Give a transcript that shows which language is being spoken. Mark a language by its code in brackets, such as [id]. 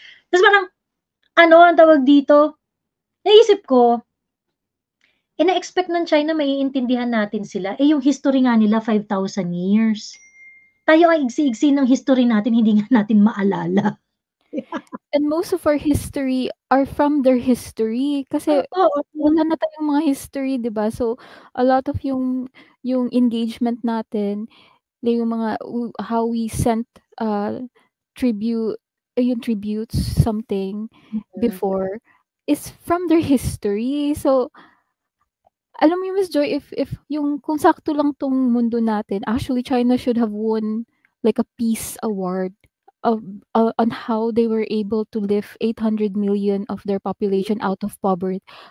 [tl] Tapos parang, ang tawag dito, naisip ko, na-expect ng China maiintindihan natin sila. Yung history nga nila, 5,000 years. Tayo ang igsi-igsi ng history natin, hindi nga natin maalala. [en] And most of our history are from their history. [tl] Kasi wala na tayong mga history, di ba? [en] So, a lot of [tl] yung engagement natin, yung mga, [en] how we sent tributes, something before, is from their history. So, [tl] alam mo [en] Miss Joy, if [tl] yung kung sakto lang tong mundo natin, [en] actually China should have won like a peace award on how they were able to lift 800 million of their population out of poverty.